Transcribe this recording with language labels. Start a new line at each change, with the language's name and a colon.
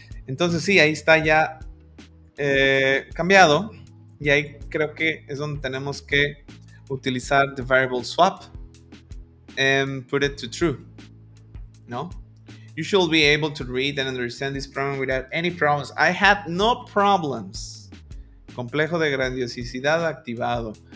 Spanish: Entonces sí, ahí está ya cambiado. Y ahí creo que es donde tenemos que utilizar
English: the variable swap and put it to true.
Spanish: ¿No?
English: You should be able to read and understand this program without any problems. I had no problems.
Spanish: Complejo de grandiosidad activado.